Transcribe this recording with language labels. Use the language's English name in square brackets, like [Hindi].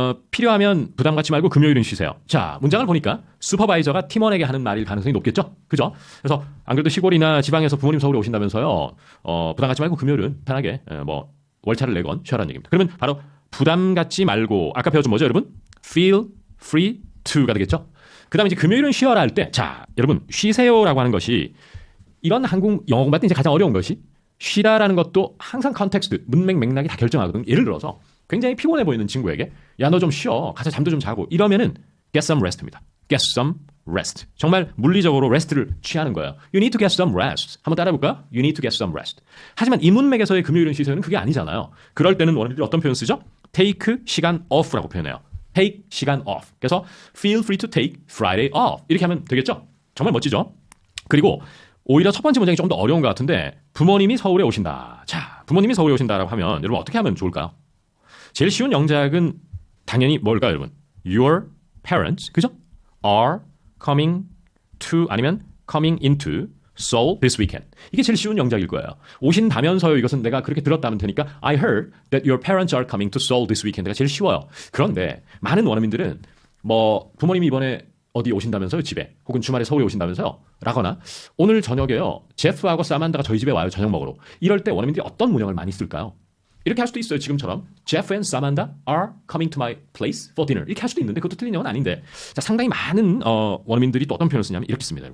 [Korean] 필요하면 부담 갖지 말고 금요일은 쉬세요. 자, 문장을 보니까 슈퍼바이저가 팀원에게 하는 말일 가능성이 높겠죠? 그죠? 그래서 안 그래도 시골이나 지방에서 부모님 서울에 오신다면서요. 부담 갖지 말고 금요일은 편하게 뭐 월차를 내건 쉬어라는 얘기입니다. 그러면 바로 부담 갖지 말고 아까 배웠죠 뭐죠 여러분? [English] Feel free to [Korean] 가 되겠죠? 그 다음에 이제 금요일은 쉬어라 할 때 자 여러분 쉬세요라고 하는 것이 이런 한국 영어 공부할 때 이제 가장 어려운 것이 쉬다라는 것도 항상 컨텍스트 문맥 맥락이 다 결정하거든요. 예를 들어서 굉장히 피곤해 보이는 친구에게 야 너 좀 쉬어 가서 잠도 좀 자고 이러면은 [English] get some rest [Korean] 입니다. [English] get some rest. [Korean] 정말 물리적으로 rest를 취하는 거예요. [English] You need to get some rest. [Korean] 한번 따라해볼까요? [English] You need to get some rest. [Korean] 하지만 이 문맥에서의 금요일은 쉬세요는 그게 아니잖아요. 그럴 때는 원어민들이 어떤 표현 쓰죠? take 시간 off라고 표현해요. [English] take 시간 off. 그래서 feel free to take Friday off. [Korean] 이렇게 하면 되겠죠? 정말 멋지죠? 그리고 오히려 첫 번째 문장이 좀 더 어려운 것 같은데 부모님이 서울에 오신다. 자, 부모님이 서울에 오신다라고 하면 여러분 어떻게 하면 좋을까요? 제일 쉬운 영작은 당연히 뭘까요, 여러분? [English] Your parents, [Korean] 그죠? [English] are coming to 아니면 coming into Seoul this weekend. [Korean] 이게 제일 쉬운 영작일 거예요. 오신다면서요. 이것은 내가 그렇게 들었다면 되니까 [English] I heard that your parents are coming to Seoul this weekend [Korean] 가 제일 쉬워요. 그런데 많은 원어민들은 뭐 부모님이 이번에 어디 오신다면서요 집에 혹은 주말에 서울에 오신다면서요 라거나 오늘 저녁에요 제프하고 사만다가 저희 집에 와요 저녁 먹으러 이럴 때 원어민들이 어떤 문형을 많이 쓸까요? 이렇게 할 수도 있어요. 지금처럼 [English] Jeff and Samantha are coming to my place for dinner [Korean] 이렇게 할 수도 있는데 그것도 틀린 영어는 아닌데 자, 상당히 많은 원어민들이 또 어떤 표현을 쓰냐면 이렇게 씁니다.